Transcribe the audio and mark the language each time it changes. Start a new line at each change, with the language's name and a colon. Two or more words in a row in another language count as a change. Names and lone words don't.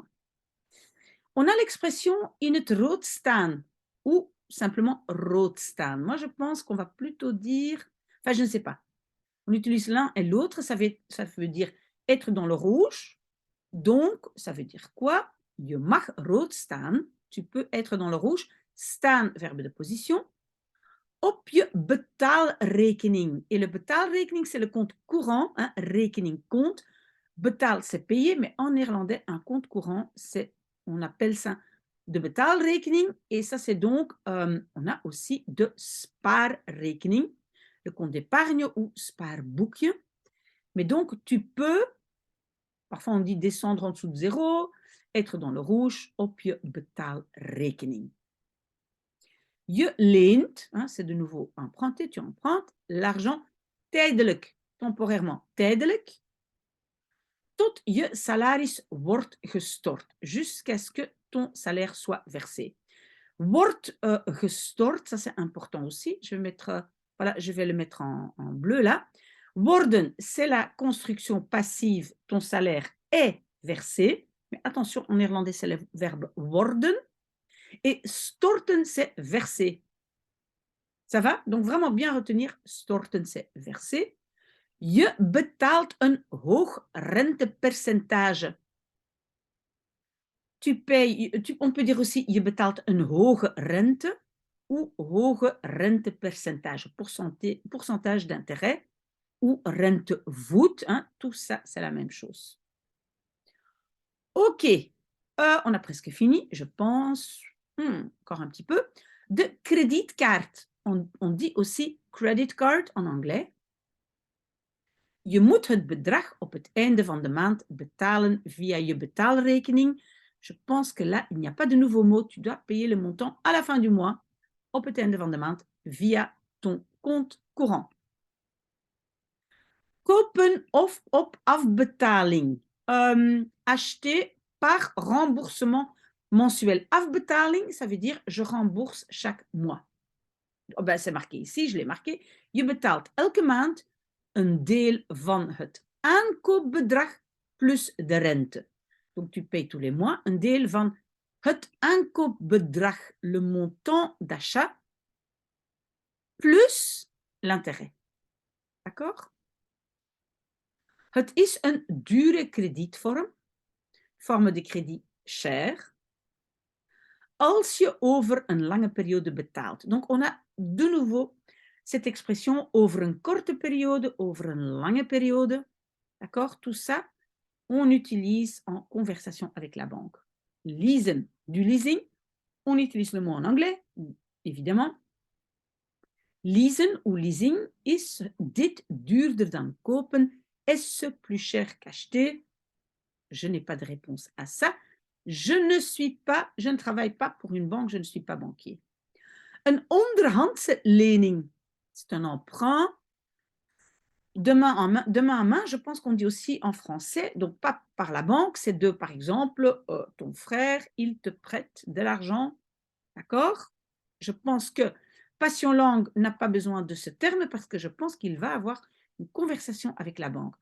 French: On a l'expression
Dutch: in het rood staan
French: ou simplement
Dutch: rood staan.
French: Moi, je pense qu'on va plutôt dire, enfin, je ne sais pas. On utilise l'un et l'autre, ça veut dire être dans le rouge. Donc, ça veut dire quoi?
Dutch: Je mag rood staan.
French: Tu peux être dans le rouge. Staan, verbe de position.
Dutch: Op je betaalrekening.
French: Et le betaalrekening, c'est le compte courant. Hein, rekening, compte. Betaal, c'est payer, mais en néerlandais, un compte courant, on appelle ça
Dutch: de betaalrekening.
French: Et ça, c'est donc, on a aussi
Dutch: de spaarrekening,
French: le compte d'épargne ou spaarboekje. Mais donc, tu peux, parfois on dit descendre en dessous de zéro, être dans le rouge,
Dutch: op je betaalrekening. Je leent,
French: hein, c'est de nouveau emprunter, tu empruntes l'argent tijdelijk, temporairement,
Dutch: tijdelijk, tot je salaris wordt gestort,
French: jusqu'à ce que ton salaire soit versé.
Dutch: Wordt gestort,
French: ça c'est important aussi. Je vais le mettre en bleu là. Worden, c'est la construction passive, ton salaire est versé. Mais attention, en néerlandais, c'est le verbe worden. Et storten, c'est verser. Ça va? Donc vraiment bien retenir, storten, c'est verser.
Dutch: Je betaalt een hoog rentepercentage.
French: On peut dire aussi,
Dutch: je betaalt een hoge rente ou hoge rentepercentage,
French: pourcentage d'intérêt ou rentevoet, hein, tout ça, c'est la même chose. Ok, on a presque fini, je pense. Encore un petit peu.
Dutch: De kredietkaart,
French: on dit aussi
English: credit card
French: en anglais.
Dutch: Je moet het bedrag op het einde van de maand betalen via je betaalrekening.
French: Je pense que là, il n'y a pas de nouveau mot. Tu dois payer le montant à la fin du mois,
Dutch: op het einde van de maand, via
French: ton compte courant.
Dutch: Kopen of op afbetaling.
French: Acheter par remboursement mensuel. Afbetaling, ça veut dire je rembourse chaque mois. Oh ben, c'est marqué ici, je l'ai marqué.
Dutch: Je betaalt elke maand een deel van het aankoopbedrag plus de rente.
French: Donc, tu payes tous les mois
Dutch: een deel van het aankoopbedrag,
French: le montant d'achat, plus l'intérêt. D'accord?
Dutch: Het is een dure kredietvorm,
French: vorme de krediet cher,
Dutch: als je over een lange periode betaalt.
French: Donc, on a de nouveau cette expression
Dutch: over een korte periode, over een lange periode.
French: D'accord? Tout ça, on utilise en conversation avec la banque. Leasen, du leasing, on utilise le mot en anglais, évidemment.
Dutch: Leasen ou leasing is dit duurder dan kopen,
French: est-ce plus cher qu'acheter? Je n'ai pas de réponse à ça. Je ne travaille pas pour une banque, je ne suis pas banquier.
Dutch: Een onderhandse lening,
French: c'est un emprunt de main en main, je pense qu'on dit aussi en français, donc pas par la banque, c'est de, par exemple, ton frère, il te prête de l'argent, d'accord? Je pense que Passion Langue n'a pas besoin de ce terme parce que je pense qu'il va avoir une conversation avec la banque.